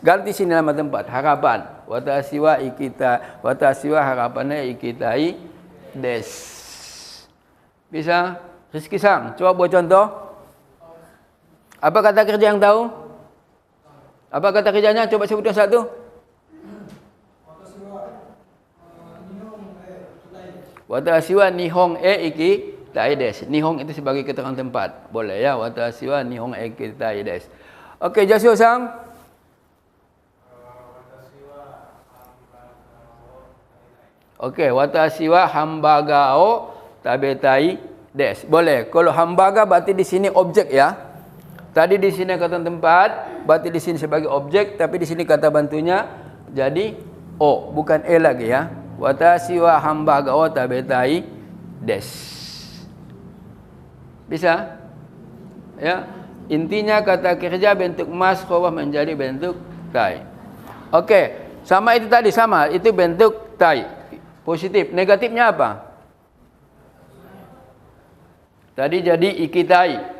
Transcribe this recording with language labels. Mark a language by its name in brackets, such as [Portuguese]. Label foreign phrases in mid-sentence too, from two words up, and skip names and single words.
[Indonesian] Ganti sini nama tempat harapan. [Japanese] 私はharapan行きたいです. [Indonesian] Bisa? Rizky Sang, coba buat contoh. Apa kata kerja yang tahu? Apa kata kerjanya? Coba sebutkan satu. [Japanese] 私は日本行きたいです. [Indonesian] Nihon itu sebagai keterangan tempat. Boleh ya. [Japanese] 私は日本行きたいです. [Indonesian] Okey, Jasio Sang. Okey, [Japanese] 私はハンバーガーを食べたいです. [Indonesian] Boleh. Kalau hamburger berarti di sini objek ya. Tadi di sini kata tempat, berarti di sini sebagai objek, tapi di sini kata bantunya jadi o, bukan lagi ya. [Japanese] 私はハンバーガーを食べたいです. [Indonesian] Bisa? Ya. Intinya kata kerja bentuk mas rubah menjadi bentuk tai. Okey, sama itu tadi sama, itu bentuk tai. Positif, negatifnya apa? Tadi jadi ikitai.